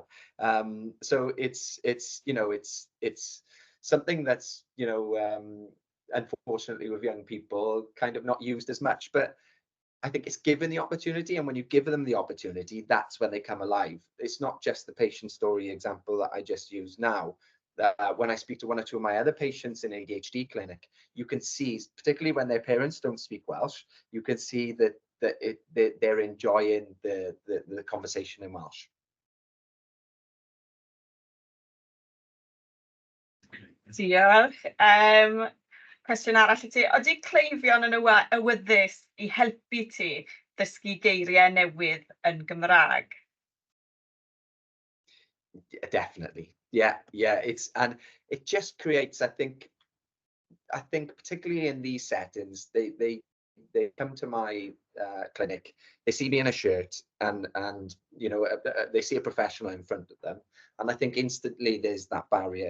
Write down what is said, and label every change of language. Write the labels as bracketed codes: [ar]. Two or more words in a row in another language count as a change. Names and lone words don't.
[en] So it's you know, it's something that's, you know, unfortunately with young people kind of not used as much, but I think it's given the opportunity, and when you give them the opportunity, that's when they come alive. It's not just the patient story example that I just used now. When I speak to one or two of my other patients in ADHD clinic, you can see, particularly when their parents don't speak Welsh, you can see that they're enjoying the conversation in Welsh. [cy] Diolch. Cwestiwn arall i ti. Odi cleifion yn awyddus I helpu ti ddysgu geiriau newydd yn Gymraeg? [en] Definitely. Yeah. And it just creates, I think particularly in these settings, they come to my clinic, they see me in a shirt, and you know, they see a professional in front of them, and I think instantly there's that barrier.